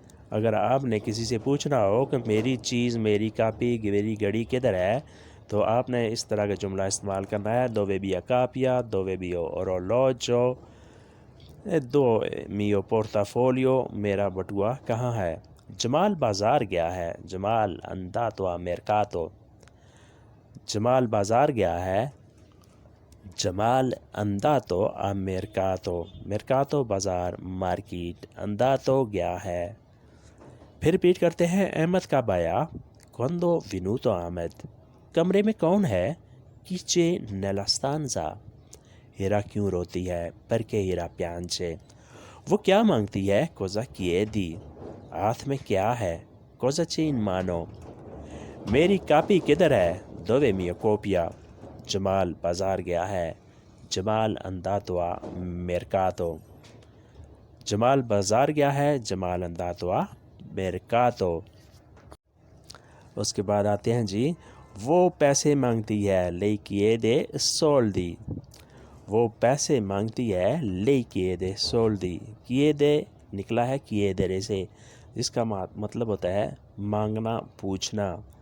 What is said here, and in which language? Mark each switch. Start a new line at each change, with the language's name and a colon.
Urdu: اگر آپ نے کسی سے پوچھنا ہو کہ میری چیز، میری کاپی، میری گھڑی کدھر ہے، تو آپ نے اس طرح کا جملہ استعمال کرنا ہے:
Italian: dove mia copia, dove mio orologio, dove mio portafoglio.
Urdu: میرا بٹوا کہاں ہے؟ جمال بازار گیا ہے.
Italian: جمال andato a mercato.
Urdu: جمال بازار گیا ہے.
Italian: جمال andato a mercato.
Urdu: mercato بازار، مارکیٹ. andato گیا ہے. پھر ریپیٹ کرتے ہیں: احمد کب آیا؟
Italian: quando venuto Ahmed.
Urdu: کمرے میں کون ہے؟
Italian: chi c'è nella stanza.
Urdu: ہیرا کیوں روتی ہے؟
Italian: perché ہیرا piange.
Urdu: وہ کیا مانگتی ہے؟
Italian: cosa chiedi.
Urdu: ہاتھ میں کیا ہے؟
Italian: cosa c'è in mano.
Urdu: میری کاپی کدھر ہے؟
Italian: dove mia copia.
Urdu: جمال بازار گیا ہے.
Italian: جمال andato a mercato.
Urdu: جمال بازار گیا ہے.
Italian: جمال andato a mercato.
Urdu: اس کے بعد آتے ہیں جی، وہ پیسے مانگتی ہے.
Italian: lei chiede soldi.
Urdu: وہ پیسے مانگتی ہے.
Italian: lei chiede soldi.
Urdu: chiede نکلا ہے chiedere سے، جس کا مطلب ہوتا ہے مانگنا، پوچھنا.